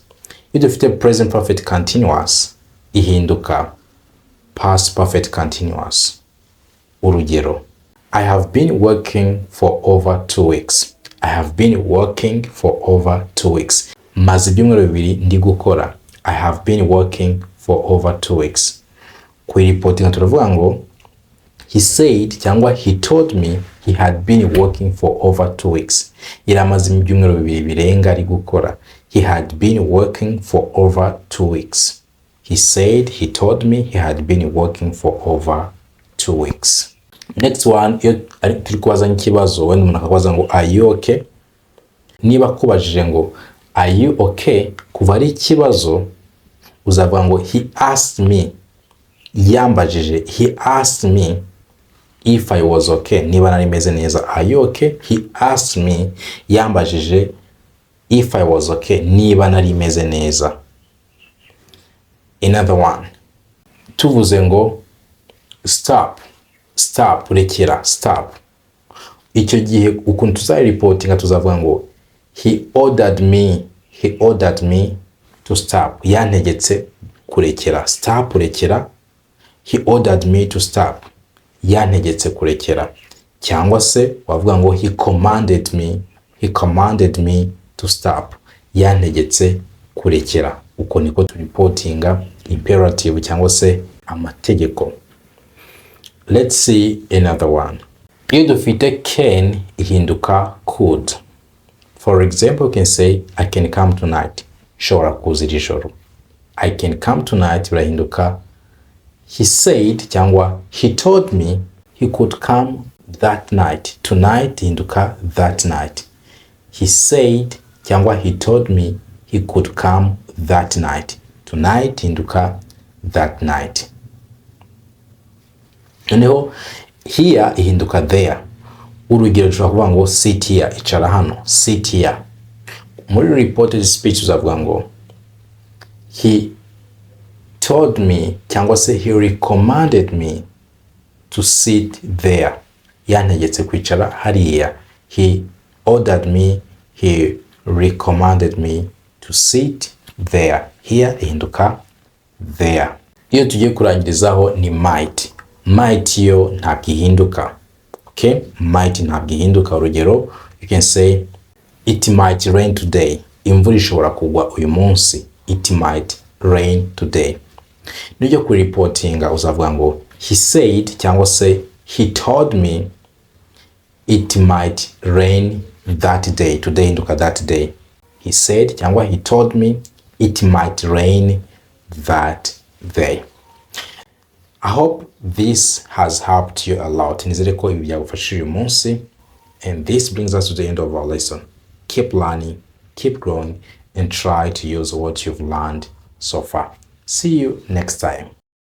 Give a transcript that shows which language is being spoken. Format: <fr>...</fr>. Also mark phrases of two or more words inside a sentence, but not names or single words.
<rw>Iyo dufite</rw> <en>present perfect continuous</en> <rw>ihinduka</rw> <en>past perfect continuous.</en> <rw>Urugero,</rw> <en>I have been working for over 2 weeks. I have been working for over 2 weeks.</en> <rw>Maze ibyumweru bibiri ndi gukora.</rw> <en>I have been working for over 2 weeks.</en> <rw>Kuyireportinga turavuga ngo</rw> <en>he said</en> <rw>cyangwa</rw> <en>he told me he had been working for over 2 weeks.</en> <rw>Yari amaze ibyumweru bibiri birenga ari gukora.</rw> <en>He had been working for over 2 weeks. He said, he told me he had been working for over 2 weeks. Next one,</en> <rw>iyo turi kubaza nk'ikibazo wenda umuntu akabaza ngo</rw> <en>are you okay?</en> <rw>Niba kubajije ngo</rw> <en>are you okay,</en> <rw>kuva ari ikibazo uzavuga ngo</rw> <en>he asked me,</en> <rw>yambajije,</rw> <en>he asked me if I was okay,</en> <rw>niba nari meze neza.</rw> <en>Are you okay? He asked me, yambajije if I was okay,</en> <rw>niba nari meze neza.</rw> <en>Another one,</en> <rw>tuvuze ngo stop, rekera, stop. Icyo gihe ukuntu tuzayireportinga tuzavuga ngo</rw> <en>he ordered me to stop,</en> <rw>yantegetse kurekera. Stop, rekera.</rw> <en>He ordered me to stop,</en> <rw>yantegetse kurekera. Cyangwa se wavuga ngo</rw> <en>he commanded me to stop,</en> <rw>yantegetse kurekera. Uko niko turiportinga imperative cyangwa se amategeko.</rw> <en>Let's see another one.</en> <rw>Iyo dufite can ihinduka could.</rw> <en>For example, you can say I can come tonight,</en> <rw>shobora kuza iri joro.</rw> <en>I can come tonight birahinduka he said cyangwa he told me he could come that night. Tonight ihinduka that night. He said cyangwa he told me he could come that night. Tonight ihinduka that night. Noneho here ihinduka there.</en> <rw>Urugero tushobora kuvuga ngo</rw> <en>sit here,</en> <rw>icara hano,</rw> <en>sit here.</en> <rw>Muri</rw> <en>reported speech</en> <rw>uzavuga ngo</rw> <en>he told me</en> <rw>cyangwa se</rw> <en>he recommended me to sit there,</en> <rw>yantegetse kwicara hariya.</rw> <en>He ordered me, he recommended me to sit there. Here ihinduka there.</en> <rw>Iyo tugiye kurangirizaho ni might yo ntabwo ihinduka. Okay, might ntabwo ihinduka. Urugero,</rw> <en>you can say it might rain today,</en> <rw>imvura ishobora kugwa uyu munsi.</rw> <en>It might rain today.</en> <rw>Nujya ku reportinga uzavuga ngo</rw> <en>he said</en> <rw>cyangwa se</rw> <en>he told me it might rain that day. Today ihinduka that day. He said cyangwa he told me it might rain that day. I hope this has helped you a lot.</en> <rw>Nizere ko ibi byagufashije uyu munsi.</rw> <en>And this brings us to the end of our lesson. Keep learning, keep growing, and try to use what you've learned so far. See you next time.</en>